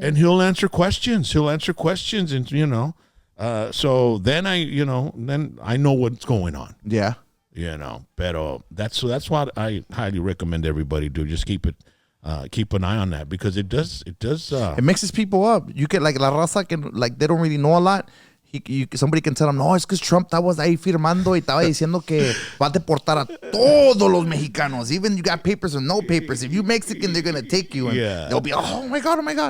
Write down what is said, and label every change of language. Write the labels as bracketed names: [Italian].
[English] and he'll answer questions. He'll answer questions, and you know, so then I know what's going on. Yeah. You know, but that's what I highly recommend everybody do. Just keep an eye on that, because it does. It mixes people up. You get like la raza can, like, they don't really know a lot. [Spanish] Somebody can tell them, no, es que Trump estaba ahí firmando y estaba diciendo que va a deportar a todos los mexicanos. [English] Even you got papers or no papers. If you Mexican, they're gonna take you, and they'll be, oh my god.